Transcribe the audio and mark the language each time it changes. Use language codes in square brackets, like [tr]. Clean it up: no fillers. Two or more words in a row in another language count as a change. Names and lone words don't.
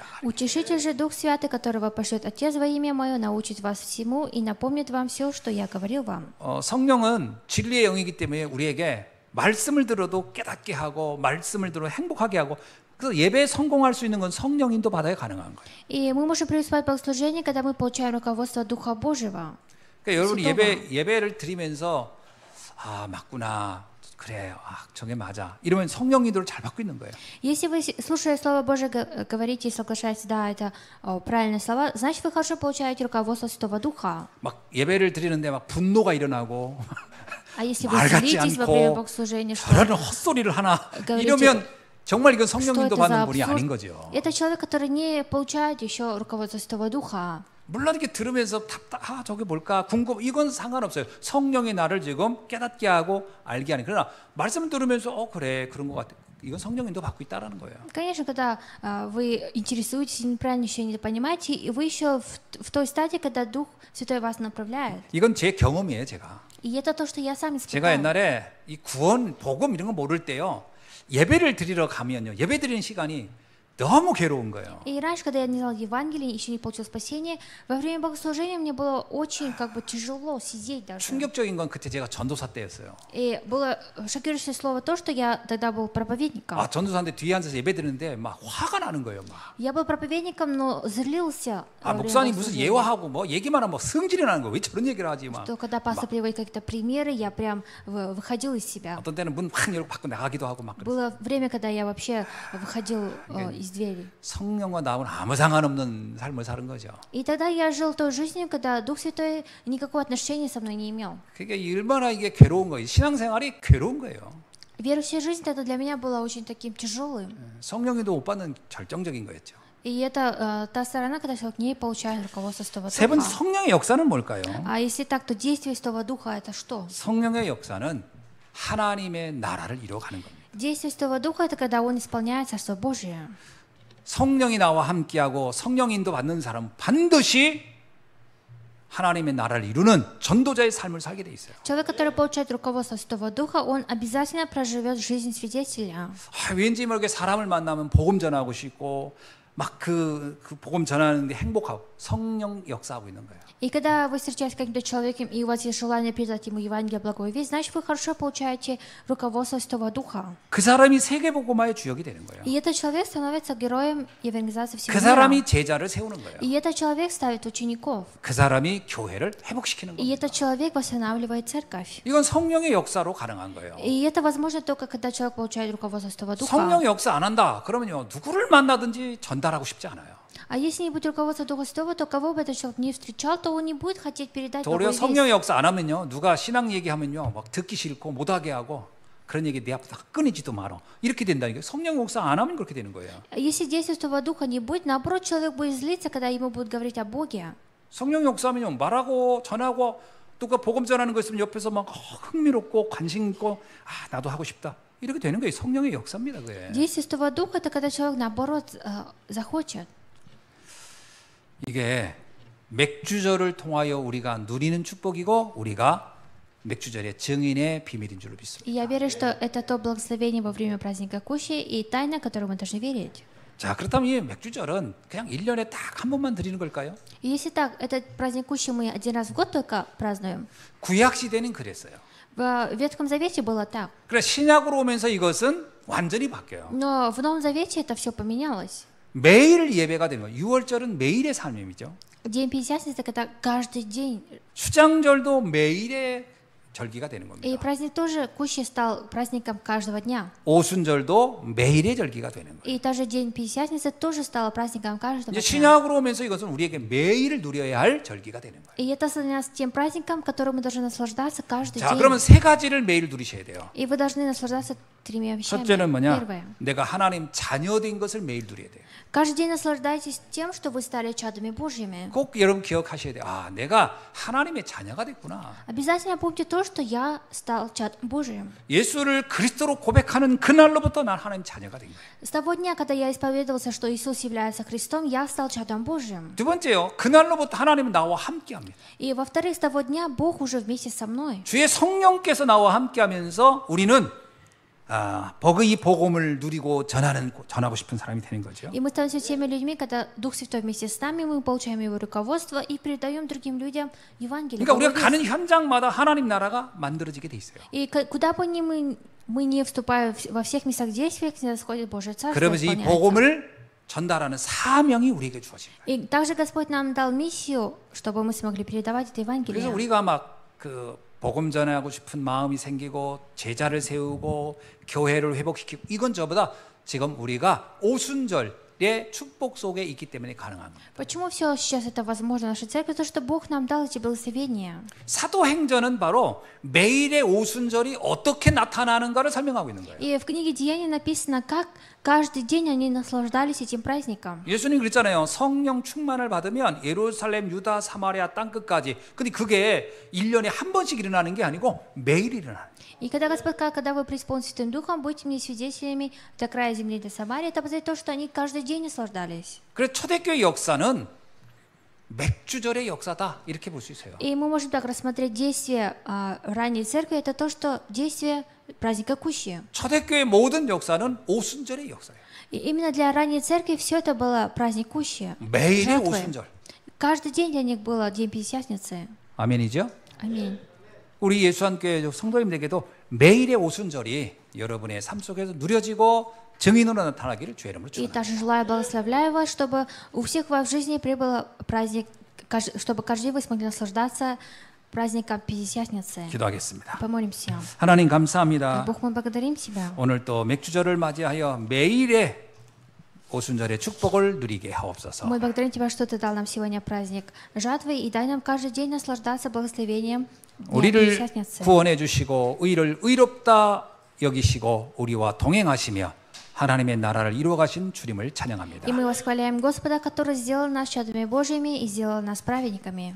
[ru] Утешитель же Дух Святый, которого пошлет Отец во имя Мое, научит вас всему и напомнит вам все, что я говорил вам. [ko] 성령은 진리의 영이기 때문에 우리에게 말씀을 들어도 깨닫게 하고 말씀을 들어 행복하게 하고 그래서 예배에 성공할 수 있는 건 성령 인도 받아야 가능한 거예요. [ru] И мы можем преуспевать в богослужении, когда мы получаем руководство Духа Божьего. [ko] 그러니까 여러분이 예배를 드리면서 맞구나. 그래. 저게 맞아. 이러면 성령 인도를 잘 받고 있는 거예요. [ru] Если вы, слушая Слово Божие, говорите и соглашаетесь, да, это правильные слова, значит, вы хорошо получаете руководство Святого Духа. [ko] 막 예배를 드리는데 막 분노가 일어나고 [ru] А если вы [ko] 말 같지 [ru] злитесь во время [ko] 않고 [ru] богослужения, [ko] 저런 헛소리를 하나 이러면 정말 이건 성령 인도 받는 분이 아닌 거죠. [ru] Это человек, который не получает еще руководство Святого Духа. [ko] 물론 이렇게 들으면서 저게 뭘까 궁금 이건 상관없어요. 성령이 나를 지금 깨닫게 하고 알게 하는. 그러나 말씀을 들으면서 그래 그런 것 같아. 이건 성령 인도 받고 있다라는 거예요. [ru] Конечно, когда вы интересуетесь, неправильно еще не понимаете, и вы еще в той стадии, когда Дух Святой вас направляет. [ko] 이건 제 경험이에요, 제가. [ru] И это то, что я сам испытал. [ko] 제가 옛날에 이 구원, 복음 이런 거 모를 때요. 예배를 드리러 가면요. 예배 드리는 시간이 너무 괴로운 거예요. [ru] И раньше, когда я не знал Евангелие, еще не получил спасение, во время богослужения мне было очень тяжело сидеть даже. [ko] 충격적인 건 그때 제가 전도사 때였어요. [ru] И было шокирующее слово то, что я тогда был проповедником. [ko] 전도사인데 뒤에 앉아서 예배 드리는데 막 화가 на는 거예요, 막. [ru] Я был проповедником, но злился. [ko] 목사님 무슨 예화하고 뭐 얘기만 하면 승질이 나는 거. 왜 저런 얘기를 하지 막. [ru] Что когда пастор приводит какие-то примеры, я прям выходил из себя. [ko] 어떤 때는 문 확 열고 밖으로 나가기도 하고 막. [ru] Было время, когда я вообще выходил из двери. [ko] 성령과 나하고는 아무 상관없는 삶을 사는 거죠. [ru] И тогда я жил той жизнью, когда Дух Святой никакого отношения со мной не имел. [ko] 그게 얼마나 이게 괴로운 거예요. 신앙생활이 괴로운 거예요. [ru] Верующая жизнь тогда для меня была очень таким тяжелым. [ko] 성령에도 못 받는 결정적인 거였죠. [ru] И это та сторона, когда человек не получает руководство Святого [ko] 세 번째 [ru] Духа. [ko] 성령의 역사는 뭘까요? [ru] А если так, то действие Святого Духа это что? [ko] 성령의 역사는 하나님의 나라를 이루어가는 겁니다. [ru] Действие Святого Духа это когда Он исполняет Царство Божие. [ko] 성령이 나와 함께하고 성령 인도 받는 사람은 반드시 하나님의 나라를 이루는 전도자의 삶을 살게 돼 있어요. [ru] Человек, который получает руководство Святого Духа, он обязательно проживет жизнь свидетеля. [ko] 왠지 모르게 사람을 만나면 복음 전하고 싶고 막 그 복음 전하는데 행복하고 성령 역사하고 있는 거예요. [ru] И когда вы встречаетесь с каким-то человеком, и у вас есть желание передать ему Евангелие, благую весть, значит, вы хорошо получаете руководство Святого Духа. [ko] 그 사람이 세계 복음화의 주역이 되는 거예요. [ru] И этот человек становится героем евангелизации всего [ko] 그 [ru] мира. [ko] 사람이 제자를 세우는 거예요. [ru] И этот человек ставит учеников. [ko] 그 사람이 교회를 회복시키는 [ru] И [ko] 겁니다. [ru] этот человек восстанавливает церковь. [ko] 이건 성령의 역사로 가능한 거예요. [ru] И это возможно только когда человек получает руководство Святого Духа. [ko] 성령의 역사 안 한다. 그러면요 누구를 만나든지 전달하고 싶지 않아요. [ru] А если не будет руководства Духа Святого, то кого бы этот человек не встречал, то он не будет хотеть передать [ko] 도리어 [ru] благую весть. [ko] 성령의 역사 안 하면요, 누가 신앙 얘기하면요, 막 듣기 싫고 못하게 하고 그런 얘기 내 앞에 다 끊이지도 말어. 이렇게 된다니까. 성령 역사 안 하면 그렇게 되는 거예요. [ru] Если действия Святого Духа не будет, наоборот, человек будет злиться, когда ему будут говорить о Боге. [ko] 성령 역사하면요, 말하고 전하고 누가 복음 전하는 거 있으면 옆에서 막 흥미롭고 관심 있고 나도 하고 싶다. 이렇게 되는 거예요. 성령의 역사입니다, 그게. [ru] Действие Святого Духа — это когда человек, наоборот, захочет. [ko] 이게 맥주절을 통하여 우리가 누리는 축복이고 우리가 맥주절의 증인의 비밀인 줄로 믿습니다. [ru] И я верю, что это то благословение во время праздника Кущи и тайна, которую мы должны верить. [ko] 자, 그렇다면 이 맥주절은 그냥 1년에 딱 한 번만 드리는 걸까요? [ru] И если так, этот праздник Кущи мы один раз в год только празднуем. [ko] 구약 시대는 그랬어요. [ru] В Ветхом Завете было так. [ko] 그래 신약으로 오면서 이것은 완전히 바뀌어요. [ru] Но в Новом Завете это все поменялось. [ko] 매일 예배가 되는 거예요. 6월절은 매일의 삶이죠. [ru] День Пятидесятницы — это каждый день. [ko] 수장절도 매일의 절기가 되는 [ru] И [ko] 겁니다. [ru] праздник тоже Кущи стал праздником каждого дня. [ko] 오순절도 매일의 절기가 되는 거예요. [ru] И даже день Пятидесятницы тоже стал праздником каждого [ko] 이제 [ru] дня. [ko] 신약으로 오면서 이것은 우리에게 매일 누려야 할 절기가 되는 거예요. [ru] И это для нас тем праздником, которым мы должны наслаждаться каждый [ko] 자, [ru] день. [ko] 그러면 세 가지를 매일 누리셔야 돼요. [ru] И вы должны наслаждаться тремя вещами. [ko] 첫째는 뭐냐? [ru] Первое. [ko] 내가 하나님 자녀된 것을 매일 누려야 돼요. [ru] Каждый день наслаждайтесь тем, что вы стали чадами Божьими. [ko] 꼭 여러분 기억하셔야 돼요. 내가 하나님의 자녀가 됐구나. [ru] Обязательно помните то, что я стал чадом Божьим. [ko] 예수를 그리스도로 고백하는 그날로부터 난 하나님 자녀가 된 거예요. [ru] С того дня, когда я исповедовался, что Иисус является Христом, я стал чадом Божьим. [ko] 두 번째요. 그날로부터 하나님은 나와 함께합니다. [ru] И во-вторых, с того дня Бог уже вместе со мной. [ko] 주의 성령께서 나와 함께하면서 우리는 이 복음을 누리고 전하고 싶은 사람이 되는 거죠. [ru] И мы становимся теми людьми, когда Дух Святой вместе с нами, мы получаем Его руководство и передаем другим людям Евангелие. [ko] 그러니까 우리가 가는 현장마다 하나님 나라가 만들어지게 돼 있어요. [ru] И куда бы ни мы не вступаем во всех местах действий, где происходит Божье Царство, [ko] 그러면서 이 [ru] исполняется. [ko] 복음을 전달하는 사명이 우리에게 주어진 거예요. [ru] И также Господь нам дал миссию, чтобы мы смогли передавать это Евангелие. [ko] 그래서 우리가 막 복음 전하고 싶은 마음이 생기고 제자를 세우고 교회를 회복시키고 이건 저보다 지금 우리가 오순절의 축복 속에 있기 때문에 가능한 겁니다. [ru] Почему все сейчас это возможно в нашей церкви? Потому что Бог нам дал эти благословения. [ko] 사도행전은 바로 매일의 오순절이 어떻게 나타나는가를 설명하고 있는 거예요. [ru] И в книге Деяний написано, как каждый день они наслаждались этим праздником. [ko] 예수님 그랬잖아요. 성령 충만을 받으면 예루살렘, 유다, 사마리아 땅끝까지. 근데 그게 1년에 한 번씩 일어나는 게 아니고 매일 일어나는 거예요. [ru] И когда Господь сказал, когда вы преисполнитесь Святым Духом, будете мне свидетелями до края земли, до Самарии, это означает то, что они каждый день наслаждались. [ko] 그래서 초대교회 역사는 맥주절의 역사다 이렇게 볼 수 있어요. [ru] И мы можем так рассмотреть действие ранней церкви, это то, что действие праздника Кущи. [ko] 초대교회 모든 역사는 오순절의 역사예요. И именно для ранней церкви все это было праздник Кущи. 매일의 [ru] Жертвы. [ko] 오순절. [ru] Каждый день для них было День Пятидесятницы. [ko] 아멘이죠? [ru] Аминь. [ko] 우리 예수한교회 성도님들에게도 매일의 오순절이 여러분의 삶 속에서 누려지고 증인으로 나타나기를 주의 이름으로 [ru] И [ko] 축원합니다. [ru] также желаю, благословляю вас, чтобы у всех вас в жизни прибыл праздник, чтобы каждый день вы смогли наслаждаться праздником Пятидесятницы. [ko] 기도하겠습니다. [ru] Помолимся. [ko] 하나님 감사합니다. [ru] Бог, мы благодарим Тебя. [ko] 오늘 또 맥주절을 맞이하여 매일의 오순절의 축복을 누리게 하옵소서. [ru] Мы благодарим Тебя, что Ты дал нам сегодня праздник жатвы, и дай нам каждый день наслаждаться благословением Дня [ko] 우리를 [ru] Пятидесятницы. [ko] 구원해 주시고 의를 의롭다 여기시고 우리와 동행하시며 하나님의 나라를 이루어 가신 주님을 찬양합니다. [ru] И мы восхваляем Господа, который сделал нас чадами Божьими и сделал нас праведниками.